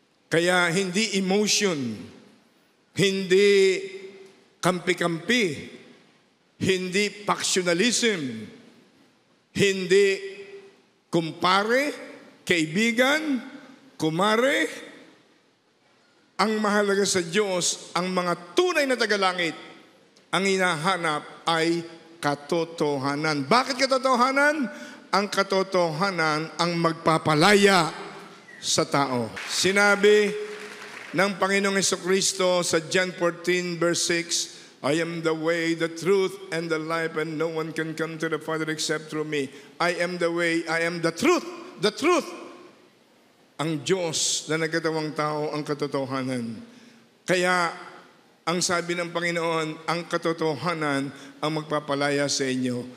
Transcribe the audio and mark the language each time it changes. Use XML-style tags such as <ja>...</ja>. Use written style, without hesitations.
<tl>Kaya hindi emotion, hindi kampi-kampi, hindi factionalism, hindi kumpare, kaibigan, kumare. Ang mahalaga sa Diyos, ang mga tunay na tagalangit, ang hinahanap ay katotohanan. Bakit katotohanan? Ang katotohanan ang magpapalaya sa tao. Sinabi ng Panginoong Jesucristo sa</tl> <en>John 14 verse 6, I am the way, the truth, and the life, and no one can come to the Father except through me. I am the way, I am the truth. The truth.</en> <tl>Ang Diyos na nagkatawang tao ang katotohanan. Kaya, ang sabi ng Panginoon, ang katotohanan ang magpapalaya sa inyo.</tl>